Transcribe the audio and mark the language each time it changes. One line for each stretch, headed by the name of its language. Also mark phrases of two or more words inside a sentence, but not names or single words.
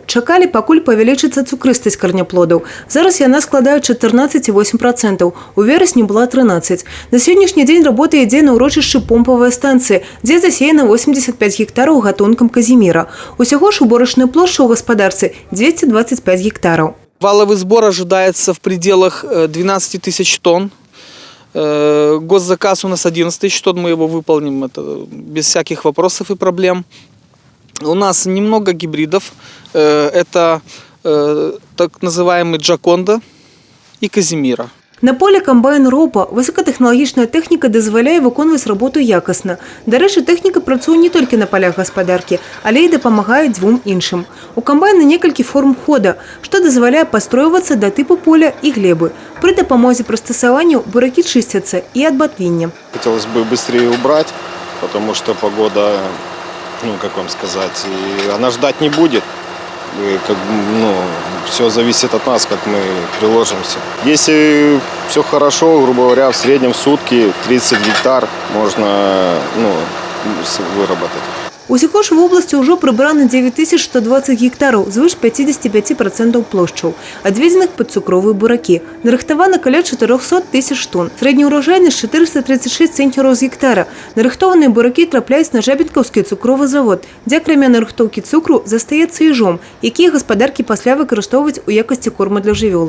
Belarusian: Чакалі, пакуль павялічыцца цукрыстасць карняплодаў. Зараз яна складае 14,8%. У верасні была 13%. На сённяшні дзень работа ідзе на ўрочышчы помпавая станцыя, дзе засеяна 85 гектараў гатункам казіміра. Усяго ж уборачная плошча ў гаспадарцы 225 гектараў.
Russian: Валовый сбор ожидается в пределах 12 тысяч тонн. Госзаказ у нас 11 тысяч тонн, мы его выполним это без всяких вопросов и проблем. У нас немного гибридов. Это так называемый Джаконда и Казимира.
Belarusian: На поле комбайн ропа высокатехналагічная тэхніка дазваляе выконваць работу якасна. Дарэчы, тэхніка працуе не толькі на полях гаспадаркі, але і дапамагае дзвюм іншым. У камбайна некалькі форм хода, што дазваляе пастройвацца да тыпу поля і глебы. Пры дапамозе прыстасаванняў буракі чысцяцца і ад батвіння.
Russian: Хотелось бы быстрее убрать, потому что погода, как вам сказать, она ждать не будет. Все зависит от нас, как мы приложимся. Если все хорошо, грубо говоря, в среднем в сутки 30 гектар можно выработать.
Belarusian: Усяго ж в обласці ўжо прыбрана 9120 гектараў, звыш 55% плошчаў, адведзеных пад цукровыя буракі. Нарыхтавана каля 400 тысяч тонн. Срэдняя ўражайнасць 436 цэнтнераў з гектара. Нарыхтованыя буракі трапляюць на Жабінкаўскі цукровы завод, дзе акрамя нарыхтоўкі цукру застаецца ежом, якія гаспадаркі пасля выкарыстоўваюць у якасці корма для жывёлы.